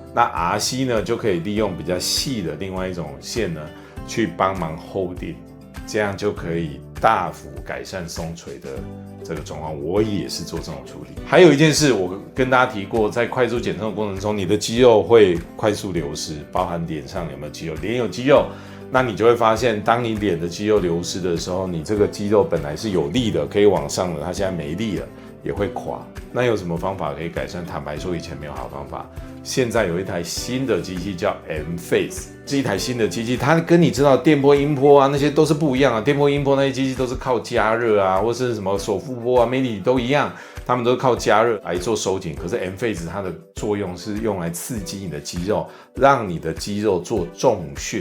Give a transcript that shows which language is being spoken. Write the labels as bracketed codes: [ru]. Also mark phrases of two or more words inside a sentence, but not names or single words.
[zh] 那 RC 呢，就可以利用比較細的另外一種線呢，去幫忙 holding， 這樣就可以大幅改善鬆垂的這個狀況。我也是做這種處理。還有一件事，我跟大家提過，在快速減重的過程中，你的肌肉會快速流失，包含臉上有沒有肌肉，臉有肌肉，那你就會發現，當你臉的肌肉流失的時候，你這個肌肉本來是有力的，可以往上的，它現在沒力了，也會垮。那有什麼方法可以改善？坦白說，以前沒有好方法。現在有一台新的機器叫 M-Face， 是一台新的機器，它跟你知道電波、音波啊那些都是不一樣啊。電波、音波那些機器都是靠加熱啊，或是什麼手腹波啊、媒體都一樣，他們都是靠加熱來做收緊。可是 M-Face 它的作用是用來刺激你的肌肉，讓你的肌肉做重訓。